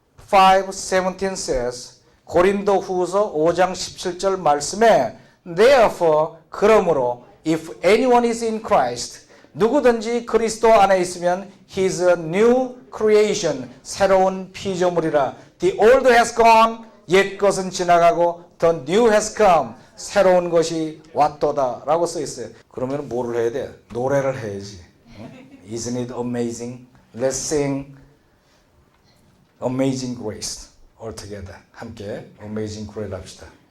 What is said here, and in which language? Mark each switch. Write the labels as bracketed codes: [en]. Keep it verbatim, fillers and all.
[en] Second Corinthians five seventeen says, [ko] 고린도후서 오 장 십칠 절 말씀에 [en] Therefore, [ko] 그러므로 [en] if anyone is in Christ, [ko] 누구든지 그리스도 안에 있으면 [en] he is a new creation, [ko] 새로운 피조물이라. [en] The old has gone, [ko] 옛 것은 지나가고 [en] the new has come, [ko] 새로운 것이 왔도다 라고 써있어요. 그러면 뭐를 해야 돼? 노래를 해야지. [en] Isn't it amazing? Let's sing Amazing Grace all together. [ko] 함께 Amazing Grace 합시다.